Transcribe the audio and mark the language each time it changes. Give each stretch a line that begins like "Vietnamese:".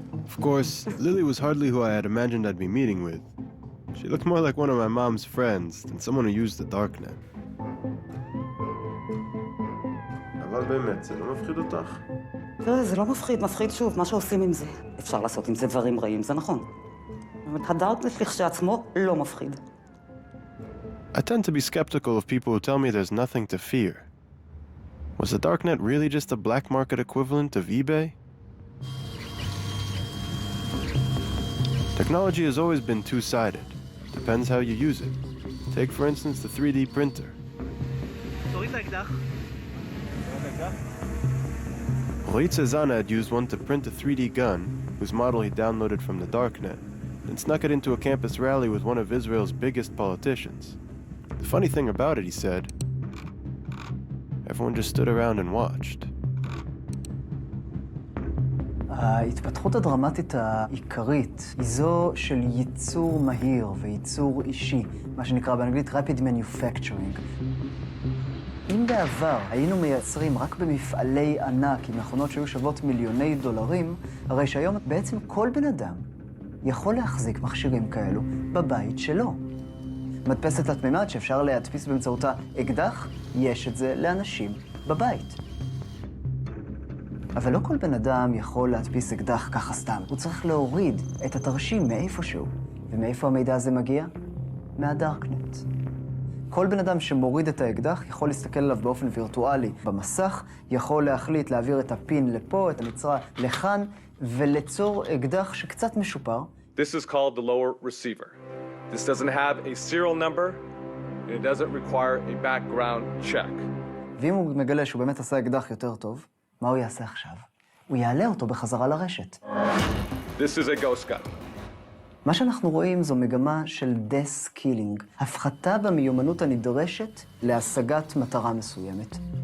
English: Of course, Lily was hardly who I had imagined I'd be meeting with. She looked more like one of my mom's friends than someone who used the darknet.
Hebrew: אבל באמת, זה לא מפחיד אותך? תראה, זה לא מפחיד, מפחיד שוב, מה שעושים עם זה. אפשר לעשות עם זה דברים רעים, זה נכון. אבל הדארקנט לכשעצמו לא מפחיד.
English: I tend to be skeptical of people who tell me there's nothing to fear. Was the darknet really just a black market equivalent of eBay? Technology has always been two-sided. Depends how you use it. Take, for instance, the 3D printer. Roit Cezanne had used one to print a 3D gun, whose model he downloaded from the darknet, and snuck it into a campus rally with one of Israel's biggest politicians. The funny thing about it, he said, everyone just stood around and watched.
Hebrew: ההתפתחות הדרמטית העיקרית היא זו של ייצור מהיר וייצור אישי, מה שנקרא באנגלית
English: Rapid Manufacturing.
Hebrew: אם בעבר היינו מייצרים רק במפעלי ענק עם מכונות שהיו שוות מיליוני דולרים, הרי שהיום בעצם כל בן אדם יכול להחזיק מכשירים כאלו בבית שלו. מדפסת לתמימד שאפשר להדפיס באמצעותה אקדח, יש את זה לאנשים בבית. אבל לא כל בן אדם יכול להדפיס אקדח ככה סתם. הוא צריך להוריד את התרשים מאיפשהו. ומאיפה המידע הזה מגיע? מהדארקנט. כל בן אדם שמוריד את האקדח יכול להסתכל עליו באופן וירטואלי במסך, יכול להחליט להעביר את הפין לפה, את הנצרה לכאן, וליצור אקדח שקצת משופר.
English: This is called the lower receiver. This doesn't have a serial number, and it doesn't require a background check.
Hebrew: ואם הוא מגלה שהוא באמת עשה אקדח יותר טוב, מה הוא יעשה עכשיו? הוא יעלה אותו בחזרה לרשת.
English: This is a ghost gun.
Hebrew: מה שאנחנו רואים זו מגמה של דסקילינג, הפחתה במיומנות הנדרשת להשגת מטרה מסוימת.